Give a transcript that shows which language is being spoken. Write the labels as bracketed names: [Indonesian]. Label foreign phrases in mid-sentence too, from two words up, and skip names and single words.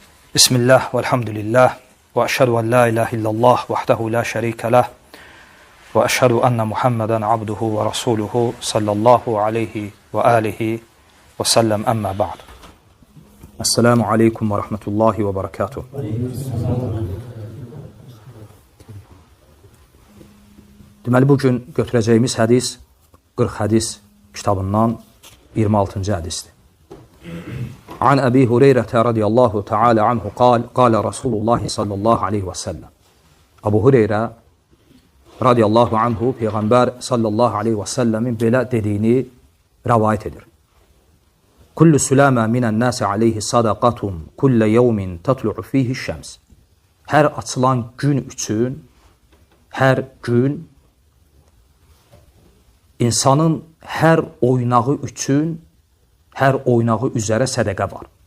[Arabic] بسم الله، والحمد لله، وأشهد أن لا إله إلا الله، وحده لا شريك له، وأشهد أن محمدا عبده ورسوله صلى الله عليه وعلى آله وسلم أما بعد. السلام عليكم ورحمة الله وبركاته. [Azerbaijani] Deməli, bugün götürəcəyimiz hədis 40 hədis kitabından 26-cı hədisdir. [Arabic] عن أبي هريرة رضي الله تعالى عنه قال رسول الله صلى الله عليه وسلم. [Azerbaijani] Əbu Hüreyrə [Arabic] رضي الله عنه [Azerbaijani] Peyğəmbər [Arabic] صلى الله عليه وسلم [Azerbaijani] belə dediyini rəvayət edir. [Arabic] كل سلامى من الناس عليه صدقة كل يوم تطلع فيه الشمس. [Azerbaijani] Hər açılan gün üçün, hər gün insanın hər oynağı üçün, hər oynağı üzərə sədəqə var.